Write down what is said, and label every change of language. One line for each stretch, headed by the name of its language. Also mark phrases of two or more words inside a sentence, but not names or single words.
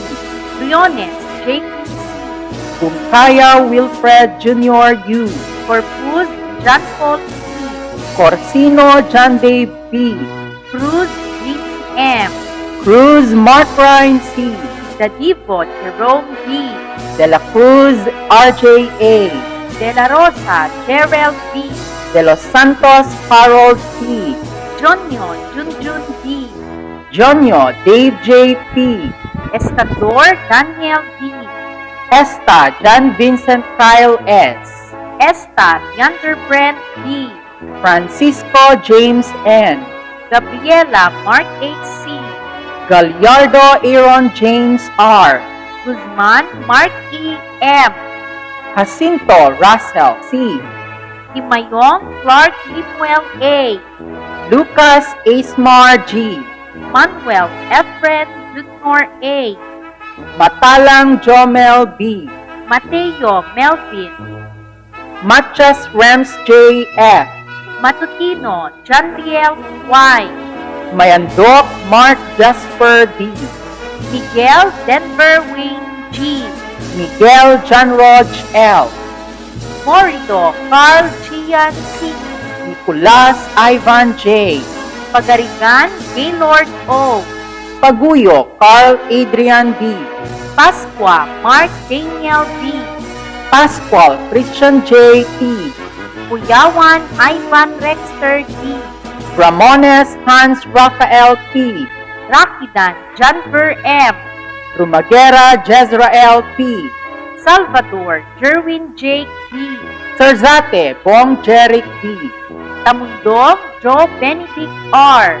Filipino: Briones Jacob C. Bunkaya Wilfred Jr. U. Corpus John Paul C. Corsino John Dave B. Cruz Vince M. Cruz Mark Ryan C. Dadivo Jerome D. De la Cruz RJ A. De la Rosa Jerel D. De los Santos Harold T. Jonyo Junjun D. Jonyo Dave J. P. Escador Daniel D. Esta John Vincent Kyle S. Esta Leander Brent D. Francisco James N. Gabriela Mark H. C. Gallardo Aaron James R. Guzman Mark E. M. Jacinto Russell C. Timayong Clark Limuel A. Lucas Asmar G. Manuel Efren Jr. A. Matalang Jomel B. Mateo Melvin. Machas Rams J. F. Matutino Janriel Y. Mayandok Mark Jasper D. Miguel Denver Wayne G. Miguel John Rog L. Morido Carl Gian C. Nicolas Ivan J. Pagarigan Gaylord O. Paguyo Carl Adrian D. Pasqua Mark Daniel D. Pascual Christian J. T. Kuyawan Ivan Rexter D. Ramones Hans Rafael P. Rakidan Janver M. Rumagera Jezrael P. Salvador Jerwin J. D. Serzate Bong Jeric D. Tamundong Joe Benedict R.